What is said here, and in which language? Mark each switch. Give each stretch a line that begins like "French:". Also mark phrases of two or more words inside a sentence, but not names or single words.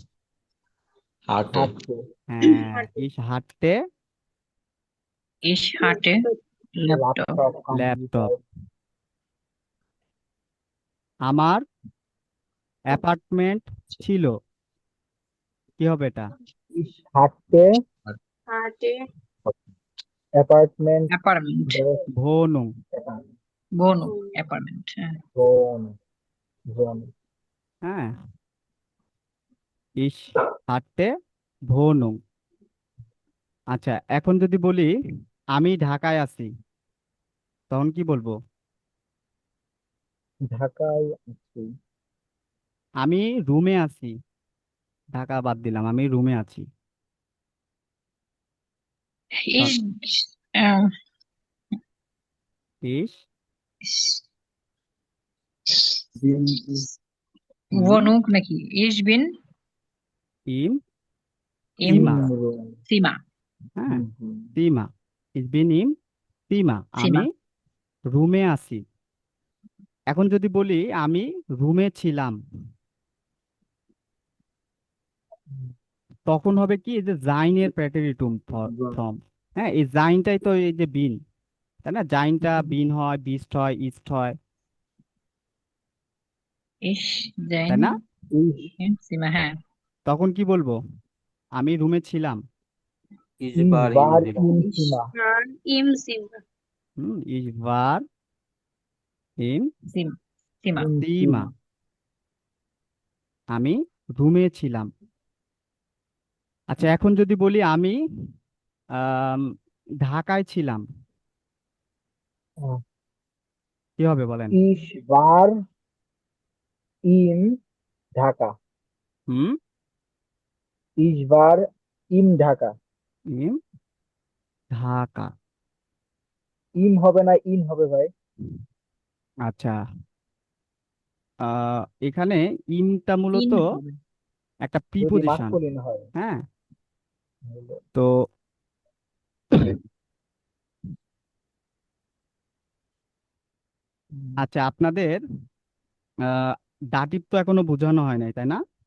German: Hatte. হ্যাঁ, Ich hatte Ich hatte ল্যাপটপ। ল্যাপটপ, ল্যাপটপ। কম্পিউটার।
Bangla: আমার অ্যাপার্টমেন্ট ছিল, কি হবে এটা?
German: Ich hatte hatte অ্যাপার্টমেন্ট, অ্যাপার্টমেন্ট। ভোনু, বনু অ্যাপার্টমেন্ট। হ্যাঁ। জোন। হ্যাঁ, Ich hatte Wohnung.
Bangla: আচ্ছা, এখন যদি বলি আমি ঢাকায় আছি, তখন কি বলবো? ঢাকায় আছি। আমি রুমে আছি, ঢাকা বাদ দিলাম, আমি রুমে আছি।
German: Ich ähm, ইস Wohnung নাকি? Ich bin ইম im ইমা, Zimmer. হ্যাঁ, Zimmer, Ich bin im Zimmer, আমি Zimmer.
Bangla: রুমে আছি। এখন যদি বলি আমি রুমে ছিলাম, তখন হবে কি, এই যে জাইনের
German: Präteritum Form,
Bangla: হ্যাঁ, এই জাইনটাই তো এই যে বিন, তাই না? জাইনটা বিন হয়, বিস্ট হয়, ইস্ট হয়,
German: Ich
Bangla: তাই
German: bin
Bangla: না?
German: im Zimmer.
Bangla: হ্যাঁ। তখন কি বলবো? আমি রুমে ছিলাম,
German: Ich war im Zimmer. war im Zimmer. Ich war im Zimmer. Im সীমা, Zimmer.
Bangla: আমি রুমে ছিলাম। আচ্ছা, এখন যদি বলি আমি আম, ঢাকায় ছিলাম, আহ, কি হবে বলেন?
German: Ich war in ঢাকা। হুম, Ich war in ঢাকা। ইম ঢাকা।
Bangla: ইম হবে না ইন হবে ভাই? আচ্ছা, এখানে ইমটা মূলত In হবে। একটা যদি প্রিপোজিশন, মাস্কুলিন হয়। হ্যাঁ। তো আচ্ছা, আপনাদের দাটিভ তো এখনো বোঝানো হয় নাই, তাই না?